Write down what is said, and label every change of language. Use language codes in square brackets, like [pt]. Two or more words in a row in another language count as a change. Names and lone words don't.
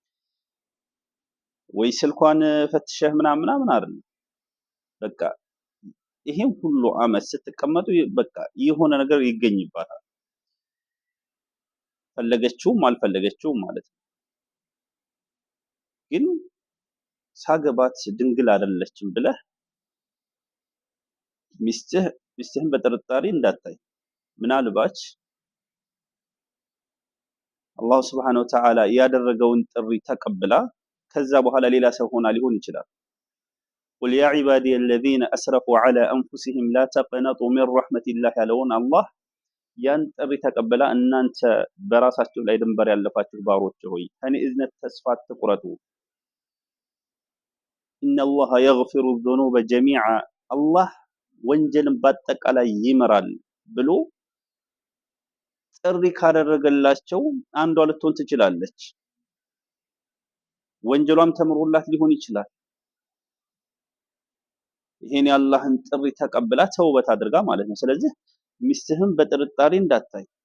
[am] ወይ ስልኳን ፈትሸህ ምናምን አይደል፣ በቃ ይሄን ሁሉ አመት ስትቀመጡ በቃ የሆነ ነገር ይገኝባታል፣ ፈለገችውም አልፈለገችውም ማለት ነው። ግን ሳገባት ድንግል አይደለችም ብለህ ሚስትህን በጥርጣሬ እንዳታይ። ምናልባት አላህ [ar] سبحانه وتعالى [am] ያደረገውን ጥሪ ተቀብላ ከዛ በኋላ ሌላ ሰው ሆና ሊሆን ይችላል። [ar] قل يا عبادي الذين اسرفوا على انفسهم لا تقنطوا من رحمة الله [am] ያለውን አላህ ያን ጥሪ ተቀበላ እናንተ በራሳችሁ ላይ ድንበር ያለፋችሁ ባሮች ሆይ ከኔ እዝነት ተስፋ አትቁረጡ፣ [ar] إن الله يغفر الذنوب جميعا الله [am] ወንጀልን በአጠቃላይ ይመራል ብሎ ጥሪ ካደረገላቸው አንዷ ልትሆን ትችላለች። ወንጀሏም ተምሮላት ሊሆን ይችላል። ይሄን የአላህን ጥሪ ተቀብላ ተውበት አድርጋ ማለት ነው። ስለዚህ ሚስትህን በጥርጣሬ እንዳታይ።